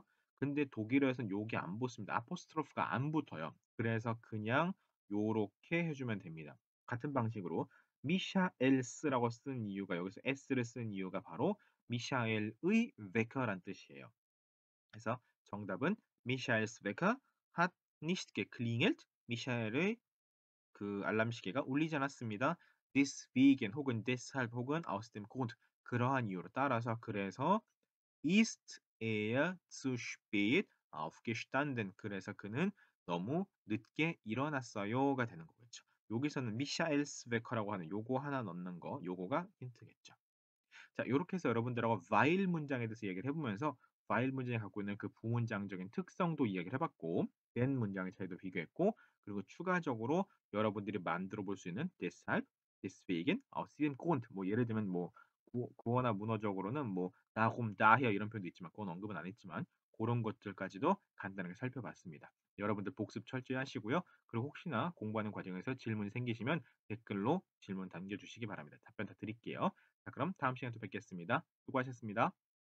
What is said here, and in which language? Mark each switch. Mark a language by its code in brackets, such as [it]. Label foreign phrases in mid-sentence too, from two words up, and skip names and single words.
[ko] 근데 독일어에서는 요게 안 붙습니다. 아포스트로프가 안 붙어요. 그래서 그냥 요렇게 해 주면 됩니다. 같은 방식으로 미샤엘스라고 쓴 이유가 여기서 s를 쓴 이유가 바로 미샤엘의 Wecker란 뜻이에요. 그래서 정답은 [de] Michael's Wecker hat nicht geklingelt. [ko] 미샤엘의 그 알람 시계가 울리지 않았습니다. [de] Deswegen 혹은 deshalb 혹은 aus dem Grund [ko] 그러한 이유로 따라서 그래서 [de] ist er zu spät aufgestanden. [ko] 그래서 그는 너무 늦게 일어났어요가 되는 거겠죠. 여기서는 미샤엘스 베커라고 하는 요거 하나 넣는 거 요거가 힌트겠죠. 자, 요렇게 해서 여러분들하고 while 문장에 대해서 얘기를 해보면서 while 문장이 갖고 있는 그 부문장적인 특성도 이야기를 해봤고 then 문장의 차이도 비교했고 그리고 추가적으로 여러분들이 만들어 볼 수 있는 [de] deshalb, deswegen, aus diesem Grund [ko] 뭐 예를 들면 뭐 구어나 문어적으로는 뭐 [de] darum, daher [ko] 이런 표현도 있지만 그건 언급은 안 했지만 그런 것들까지도 간단하게 살펴봤습니다. 여러분들 복습 철저히 하시고요. 그리고 혹시나 공부하는 과정에서 질문이 생기시면 댓글로 질문 남겨주시기 바랍니다. 답변 다 드릴게요. 자, 그럼 다음 시간에 또 뵙겠습니다. 수고하셨습니다.